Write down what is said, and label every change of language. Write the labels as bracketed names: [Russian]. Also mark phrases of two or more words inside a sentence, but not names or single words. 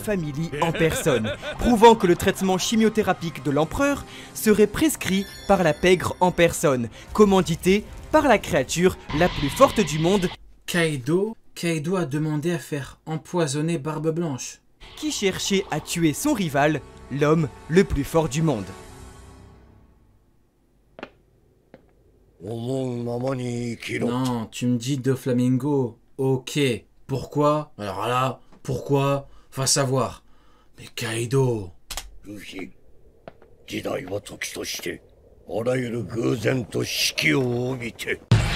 [French] Family en personne, prouvant que le traitement chimiothérapique de l'empereur serait prescrit par la pègre en personne, commandité par la créature la plus forte du monde Kaido a demandé à faire empoisonner Barbe Blanche. qui cherchait à tuer son rival, l'homme le plus fort du monde. [Japanese] 思うままに生きろ [French] Non, tu me dis Doflamingo. Ok. Pourquoi? Alors là, pourquoi? Va savoir. Mais Kaido. [Japanese] ルフィ時代は時としてあらゆる偶然と死期を帯びて